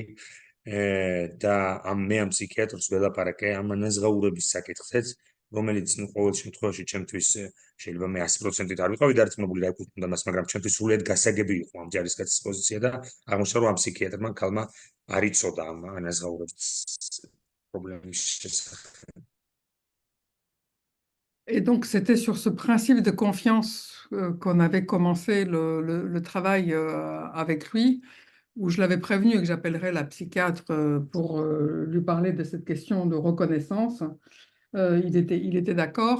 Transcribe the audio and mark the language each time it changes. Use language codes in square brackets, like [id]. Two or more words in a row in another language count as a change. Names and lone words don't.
[ka] და მე ამ ფსიქიატრს ველაპარაკე ამ ანაზღაურების საკითხზეც, რომელიც ყოველ შემთხვევაში ჩემთვის შეიძლება მე 100%-ით არ ვიყავი დარწმუნებული რა იქნება მას, მაგრამ ჩემთვის სრულიად გასაგები იყო ამ ჯარისკაცის პოზიცია და აღმოჩნდა, რომ ამ ფსიქიატრმა ქალმა არ იცოდა ამ ანაზღაურების პრობლემის შესახებ. [fr] Et donc, c'était sur ce principe de confiance qu'on avait commencé le travail avec lui, où je l'avais prévenu que j'appellerais la psychiatre pour lui parler de cette question de reconnaissance. Il était d'accord.